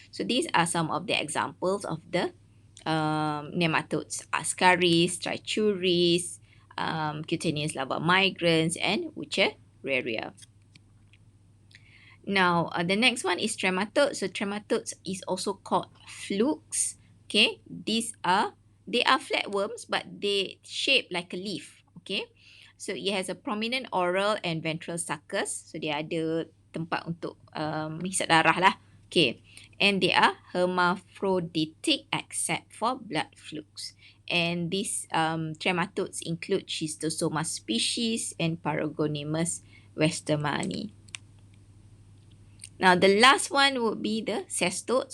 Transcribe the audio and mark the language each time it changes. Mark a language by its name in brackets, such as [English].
[English] So these are some of the examples of the nematodes: Ascaris, Trichuris, cutaneous larva migrans, and Wuchereria. Now, the next one is trematodes. So trematodes is also called flukes. Okay, they are flatworms, but they shape like a leaf. Okay, so it has a prominent oral and ventral suckers. [Malay] So dia ada tempat untuk hisap darah lah. [English] Okay, and they are hermaphroditic except for blood flukes. And these trematodes include Schistosoma species and Paragonimus westermani. Now, the last one would be the cestodes.